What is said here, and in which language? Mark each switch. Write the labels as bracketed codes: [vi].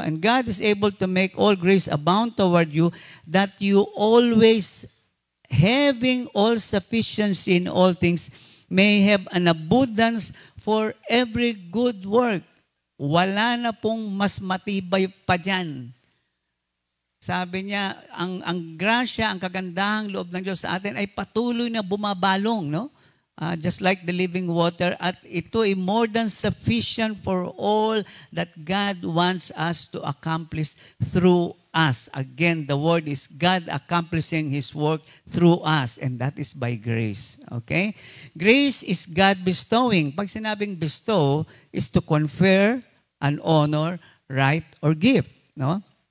[en] And God is able to make all grace abound toward you, that you always, having all sufficiency in all things, may have an abundance for every good work. [tl] Wala na pong mas matibay pa dyan. Sabi niya, ang grasya, ang kagandahang loob ng Diyos sa atin ay patuloy na bumabalong, no? [en] Just like the living water, [tl] at ito ay [en] more than sufficient for all that God wants us to accomplish through us. Again, the word is God accomplishing His work through us, and that is by grace. Okay? Grace is God bestowing. [tl] Pag sinabing [en] bestow, is to confer an honor, right, or gift. No?